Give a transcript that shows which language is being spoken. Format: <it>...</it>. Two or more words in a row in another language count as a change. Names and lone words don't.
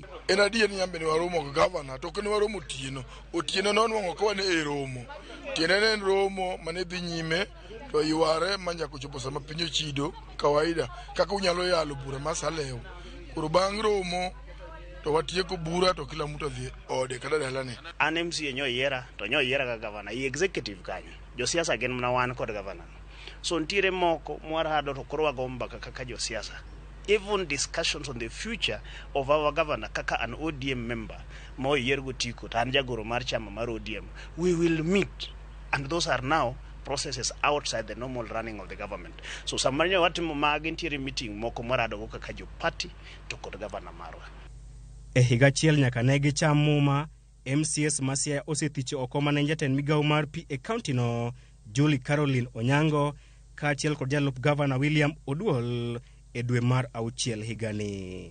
<luo>En adier ni nyambe ni waromo kod gavana to kendo waromo otieno no nwang'o ka wane e romo. Tiende en romo mane dhi nyime to yware manyako chopo sama piny ochido kawaida kaka unyalo yalo bura masalew. Koro bang' romo to watieko bura to</luo> <sw>kila mtu</sw> <luo>adhi ode kada dalane. An MCA nyoyiera to nyoyiera ka gavana i executive kanyo. Josiasa gin mana wan kod gavana. So ntiere moko mwarado to koro wagomba kaka josiasa.</luo> <en>Even discussions on the future of our governor</en> <luo>kaka an ODM member mo yiergo tiko tan jagoro mar chama mar ODM,</luo> <en>we will meet, and those are now processes outside the normal running of the government.</en> <luo>So samarnya watimo magi ntiere meeting moko mwarado kaka jo party to kod governor marwa. E higa achiel nyaka ne gicham muma, MCS ma Siaya osethicho oko mane jatend migawo mar pi e kaunti no Julie Caroline Onyango kaachiel kod jalup gavana William Oduol e dwe mar auchiel higani.</luo>